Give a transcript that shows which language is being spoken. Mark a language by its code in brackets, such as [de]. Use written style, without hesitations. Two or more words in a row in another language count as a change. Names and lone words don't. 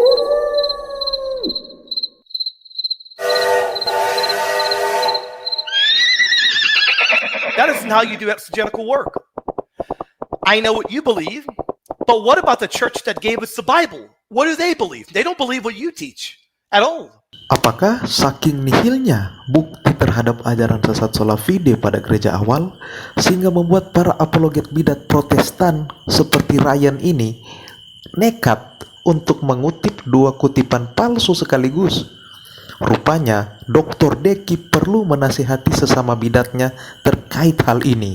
[en] That isn't how you do exegetical work. I know what you believe, but what about the church that gave us the Bible? What do they believe? They don't believe what you teach at all. [id] Apakah saking nihilnya bukti terhadap ajaran sesat [la] sola fide [id] pada gereja awal sehingga membuat para apologet bidat Protestan seperti Ryan ini nekat untuk mengutip dua kutipan palsu sekaligus? Rupanya Dr. Deki perlu menasihati sesama bidatnya terkait hal ini.